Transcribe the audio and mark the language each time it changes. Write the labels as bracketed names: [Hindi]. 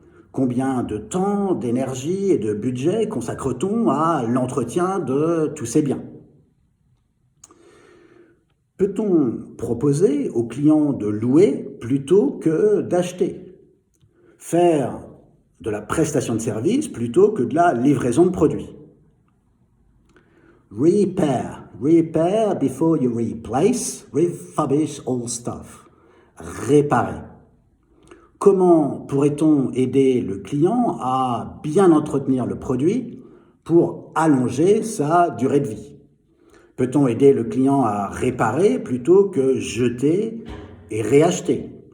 [French] Combien de temps, d'énergie et de budget consacre-t-on à l'entretien de tous ces biens? Peut-on proposer aux clients de louer plutôt que d'acheter? Faire de la prestation de service plutôt que de la livraison de produits? [English] Repair before you replace, refurbish all stuff. [French] Réparer. Comment pourrait-on aider le client à bien entretenir le produit pour allonger sa durée de vie? Peut-on aider le client à réparer plutôt que jeter et réacheter?